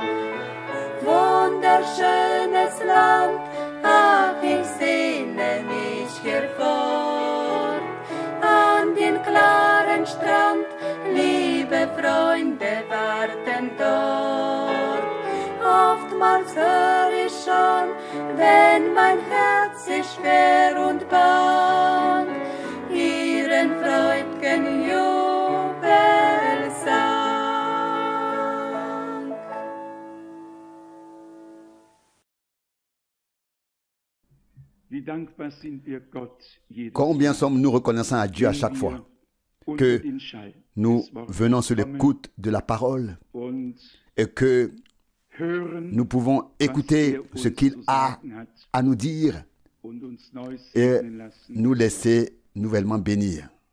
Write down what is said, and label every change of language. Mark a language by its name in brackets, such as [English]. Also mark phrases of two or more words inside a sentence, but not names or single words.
[German] Wunderschönes Land, ach, ich sehne mich hier fort, an den klaren Strand, liebe Freunde warten dort. Oftmals hör ich schon, wenn mein Herz ist schwer und bang, ihren freud'gen Jubelsang. [French] Combien sommes-nous reconnaissants à Dieu à chaque fois que nous venons sur l'écoute de la parole et que nous pouvons écouter ce qu'il a à nous dire et nous laisser nouvellement bénir.